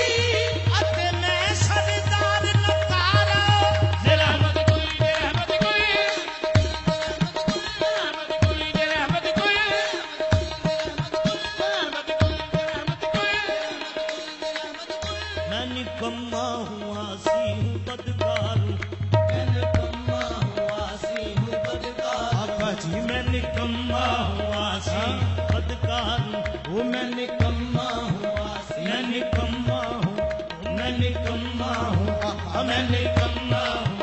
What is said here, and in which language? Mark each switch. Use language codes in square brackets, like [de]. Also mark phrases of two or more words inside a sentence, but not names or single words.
[pa] اتے میں سردار نکارا. रहमत कुल रहमत कुल रहमत कुल रहमत कुल [ur] میں نکما ہوں عاصی ہوں بدکار ہوں, میں نکما ہوں عاصی ہوں بدکار آقا جی میں نکما ہوں عاصی بدکار ہوں, ہوں میں نکما ہوں عاصی میں نکما ہوں میں نکما ہوں آقا میں نکما ہوں